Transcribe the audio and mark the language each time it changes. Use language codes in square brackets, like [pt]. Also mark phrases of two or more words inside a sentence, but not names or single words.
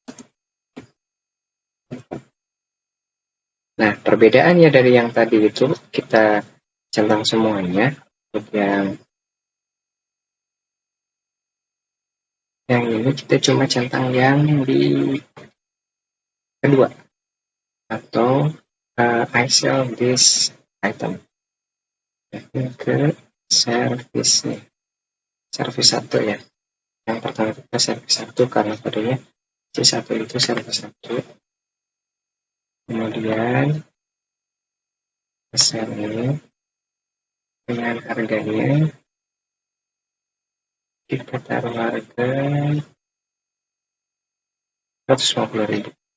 [id] Nah, perbedaannya dari yang tadi itu kita centang semuanya. Untuk yang ini kita cuma centang yang di kedua, atau [en] I sell this item. [id] Ke service nih, service 1 ya. Yang pertama kita service 1 karena kodenya C1 itu service 1. Kemudian besar ini dengan harganya kita taruh harga 150.000.